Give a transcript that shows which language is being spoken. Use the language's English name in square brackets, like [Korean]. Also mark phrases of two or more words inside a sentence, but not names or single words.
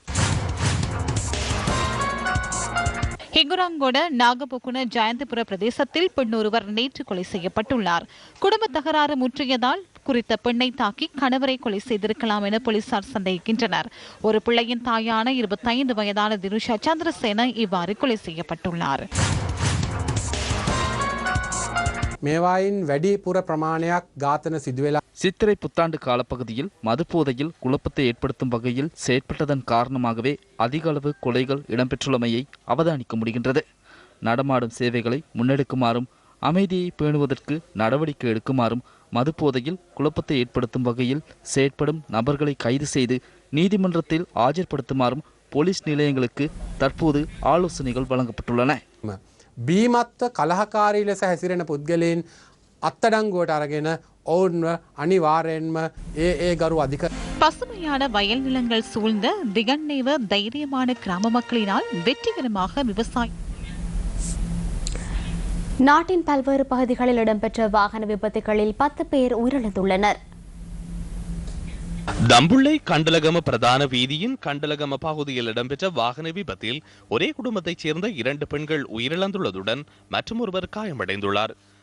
[Tamil] ஹிங்குராங்கொட நாகபொகுன ஜயந்தபுர பிரதேசத்தில் பெண் ஒருவர் நேற்று கொலை செய்யப்பட்டுள்ளார். குடும்ப தகராறு முற்றியதால் குறித்த பெண்ணை தாக்கி கணவரை கொலை செய்திருக்கலாம் என போலீசார் சந்தேகிக்கின்றனர். ஒரு பிள்ளையின் தாயான 25 வயதான தினுஷா சந்திரசேன இவ்வாறு கொலை செய்யப்பட்டுள்ளார். [Sinhala] මේවායින් වැඩිපුර ප්‍රමාණයක් ඝාතන සිදු වෙලා [Tamil] சித்திரை புத்தாண்டு காலப்பகுதியில் மதுபோதையில் குழப்பத்தை ஏற்படுத்தும் வகையில் செயற்பட்டதன் காரணமாகவே அதிக அளவு கொலைகள் இடம்பெற்றுள்ளமையை அவதானிக்க முடிகின்றது. நடமாடும் சேவைகளை முன்னெடுக்குமாறும் அமைதியை பேணுவதற்கு நடவடிக்கை எடுக்குமாறும் மதுபோதையில் குழப்பத்தை ஏற்படுத்தும் வகையில் செயற்படும் நபர்களை கைது செய்து நீதிமன்றத்தில் ஆஜர்படுத்துமாறும் போலீஸ் நிலையங்களுக்கு தற்போது ஆலோசனைகள் வழங்கப்பட்டுள்ளன. [Sinhala] බීමත්ව කලහකාරී ලෙස හැසිරෙන පුද්ගලයන් අත්තඩංගුවට අරගෙන ඔවුන්ව අනිවාර්යෙන්ම ඒ ගරු අධික [Tamil] பசுமையான வயல் நிலங்கள் சூழ்ந்த திகன்னேவ தைரியமான கிராம மக்களினால் வெற்றிகரமாக விவசாயம். நாட்டின் பல்வேறு பகுதிகளில் இடம்பெற்ற வாகன விபத்துகளில் 10 பேர் உயிரிழந்துள்ளனர். தம்புள்ளை கண்டலகம பிரதான வீதியின் கண்டலகம பகுதியில் இடம்பெற்ற வாகன விபத்தில் ஒரே குடும்பத்தைச் சேர்ந்த 2 பெண்கள் உயிரிழந்துள்ளதுடன் மற்றொருவர் காயமடைந்துள்ளார்.